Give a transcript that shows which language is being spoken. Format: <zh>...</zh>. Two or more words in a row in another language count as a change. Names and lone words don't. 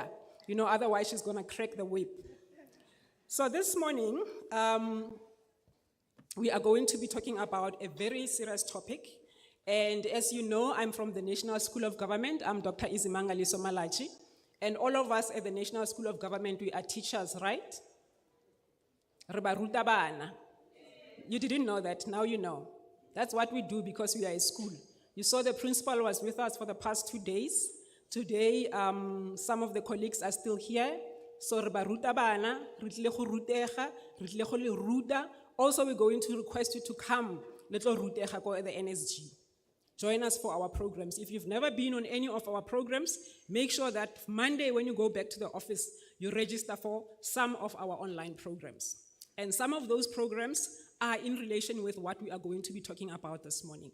<en>Otherwise she's gonna crack the whip. So this morning, we are going to be talking about a very serious topic. And as you know, I'm from the National School of Government. I'm Dr. Izimanga Lisomalachi. And all of us at the National School of Government, we are teachers, right?</en> <tn>Re ba ruta bana.</tn> <en>You didn't know that, now you know. That's what we do because we are a school. You saw the principal was with us for the past 2 days. Today, some of the colleagues are still here.</en> <tn>So re ba ruta bana, re tlile go rutega, re tlile go le ruta.</tn> <en>Also, we're going to request you to come, little</en> <tn>rutega ko</tn> <en>at the NSG. Join us for our programs. If you've never been on any of our programs, make sure that Monday when you go back to the office, you register for some of our online programs. And some of those programs are in relation with what we are going to be talking about this morning.</en>